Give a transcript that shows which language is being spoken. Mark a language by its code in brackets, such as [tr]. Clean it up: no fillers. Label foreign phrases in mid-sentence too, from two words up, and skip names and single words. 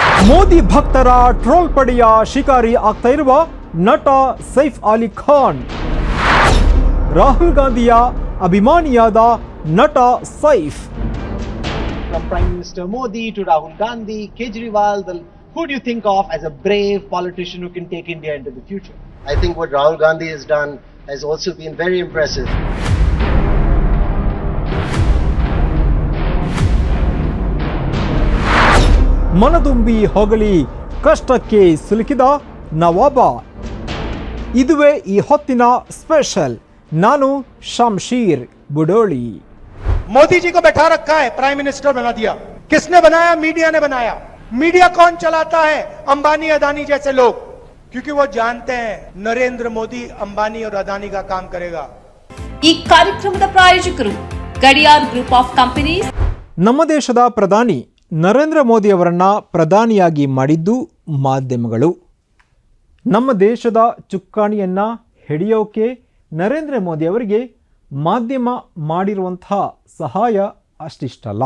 [kn] ಮೋದಿ ಭಕ್ತರ ಟ್ರೋಲ್ ಪಡೆಯ ಶಿಕಾರಿ ಆಗ್ತಾ ಇರುವ ನಟ ಸೈಫ್ ಅಲಿ ಖಾನ್. ರಾಹುಲ್ ಗಾಂಧಿಯ ಅಭಿಮಾನಿಯಾದ ನಟ ಸೈಫ್. [en] From Prime Minister Modi to Rahul Gandhi, Kejriwal, who do you think of as a brave politician who can take India into the future? I think what Rahul Gandhi has done has also been very impressive. [kn] ಮನದುಂಬಿ ಹೊಗಳಿ ಕಷ್ಟಕ್ಕೆ ಸಿಲುಕಿದ ನವಾಬ. ಇದುವೇ ಈ ಹೊತ್ತಿನ ಸ್ಪೆಷಲ್. ನಾನು ಶಂಶೀರ್ ಬುಡೋಳಿ. [hi] मोदी जी को बैठा रखा है, [en] prime minister [hi] बना दिया. किसने बनाया? मीडिया ने बनाया. मीडिया कौन चलाता है? अंबानी अदानी जैसे लोग, क्योंकि वो जानते हैं नरेंद्र मोदी अंबानी और अदानी का काम करेगा. [kn] ಈ ಕಾರ್ಯಕ್ರಮದ ಪ್ರಾಯೋಜಕರು ಗಡಿಯಾರ್ ಗ್ರೂಪ್ ಆಫ್ ಕಂಪನೀಸ್. ನಮ್ಮ ದೇಶದ ಪ್ರಧಾನಿ ನರೇಂದ್ರ ಮೋದಿ ಅವರನ್ನ ಪ್ರಧಾನಿಯಾಗಿ ಮಾಡಿದ್ದು ಮಾಧ್ಯಮಗಳು. ನಮ್ಮ ದೇಶದ ಚುಕ್ಕಾಣಿಯನ್ನ ಹಿಡಿಯೋಕೆ ನರೇಂದ್ರ ಮೋದಿ ಅವರಿಗೆ ಮಾಧ್ಯಮ ಮಾಡಿರುವಂತಹ ಸಹಾಯ ಅಷ್ಟಿಷ್ಟಲ್ಲ.